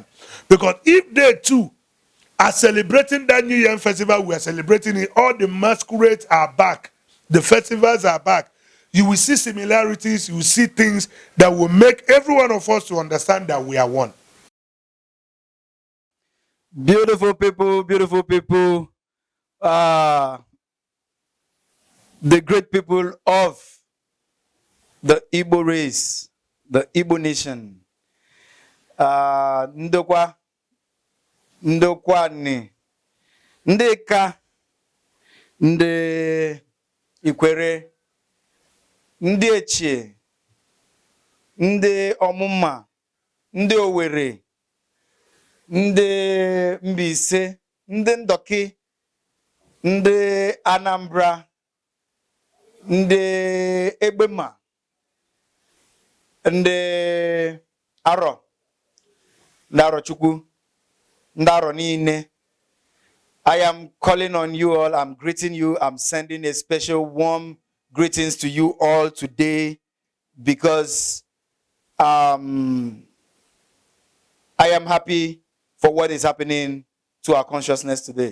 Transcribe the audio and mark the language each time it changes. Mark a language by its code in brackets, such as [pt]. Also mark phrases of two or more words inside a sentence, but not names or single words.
[en] Because if they too are celebrating that New Year festival, we are celebrating it, all the masquerades are back, the festivals are back, you will see similarities, you will see things that will make every one of us to understand that we are one. Beautiful people, beautiful people. The great people of the Igbo race, the Igbo nation. Ndokwa, Ndokwani, Ndeka, Nde Ikwere, Ndechie, Nde Omuma, Nde Owere, Nde Mbise, Nde Ndoki, Nde Anambra, Nde Egbema, Nde Aro, Ndaro Chukwu, Ndaro Niine. I am calling on you all. I'm greeting you. I'm sending a special warm greetings to you all today because I am happy for what is happening to our consciousness today.